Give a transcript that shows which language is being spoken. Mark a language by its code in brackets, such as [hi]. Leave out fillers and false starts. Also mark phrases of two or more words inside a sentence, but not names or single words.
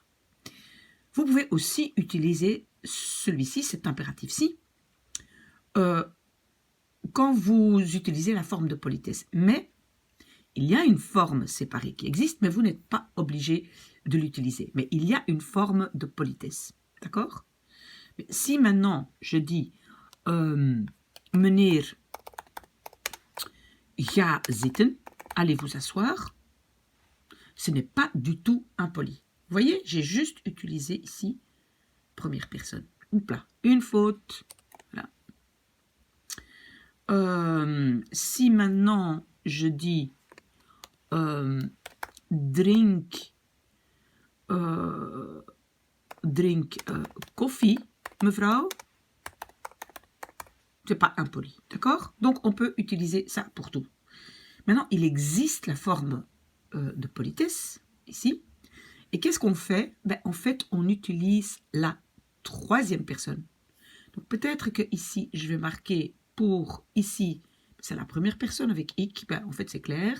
[fr] Vous pouvez aussi utiliser celui-ci, cet impératif-ci, quand vous utilisez la forme de politesse. Mais il y a une forme séparée qui existe, mais vous n'êtes pas obligé de l'utiliser. Mais il y a une forme de politesse. D'accord? Si maintenant je dis [nl] meneer, ga zitten, [fr] allez vous asseoir, ce n'est pas du tout impoli. Vous voyez, j'ai juste utilisé ici première personne. Oups là, une faute. Voilà. Si maintenant je dis [nl] drink koffie, mevrouw, [fr] c'est pas impoli, d'accord? Donc on peut utiliser ça pour tout. Maintenant, il existe la forme de politesse, ici. Et qu'est-ce qu'on fait? Ben, en fait, on utilise la troisième personne. Donc peut-être que ici, je vais marquer pour ici, c'est la première personne avec ik, ben, en fait c'est clair.